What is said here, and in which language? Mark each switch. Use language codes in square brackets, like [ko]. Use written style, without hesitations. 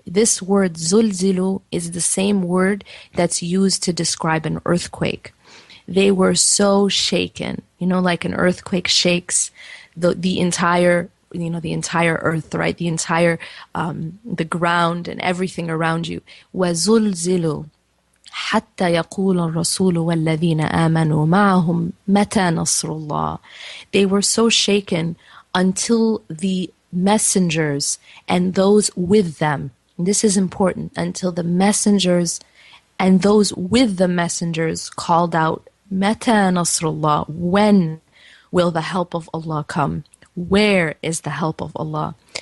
[en] This word زُلْزِلُوا is the same word that's used to describe an earthquake. They were so shaken, like an earthquake shakes the entire, the entire earth, right? The entire, the ground and everything around you. [ar] وَزُلْزِلُوا حتى يقول الرسول والذين آمنوا معهم متى نصر الله. [en] They were so shaken until the messengers and those with them, and this is important, until the messengers and those with the messengers called out, [ar] متى نصر الله. [en] When will the help of Allah come? Where is the help of Allah?